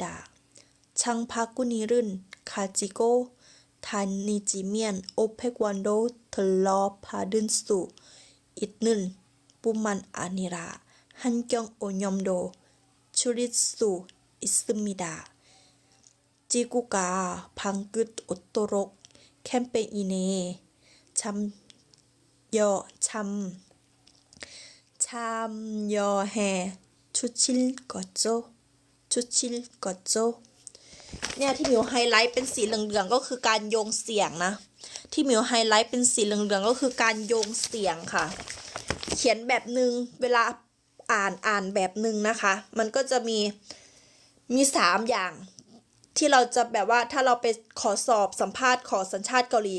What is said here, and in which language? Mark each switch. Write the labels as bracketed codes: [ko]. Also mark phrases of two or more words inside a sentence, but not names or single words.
[ko] 장바구니를 가지고 다니지면 500원도 돌려받을 수 있는 뿐만 아니라 환경 오염도 줄일 수 있습니다. 지구가 방긋 웃도록 캠페인에 참여해 주실 거죠? [th] เนี่ยที่มิวไฮไลท์เป็นสีเหลืองๆก็คือการโยงเสียงนะที่มิวไฮไลท์เป็นสีเหลืองๆก็คือการโยงเสียงค่ะเขียนแบบนึงเว ลาอ่านแบบนึงนะคะมันก็จะมี3อย่างที่เราจะแบบว่าถ้าเราไปขอสอบสัมภาษณ์ขอสัญชาติเกาหลี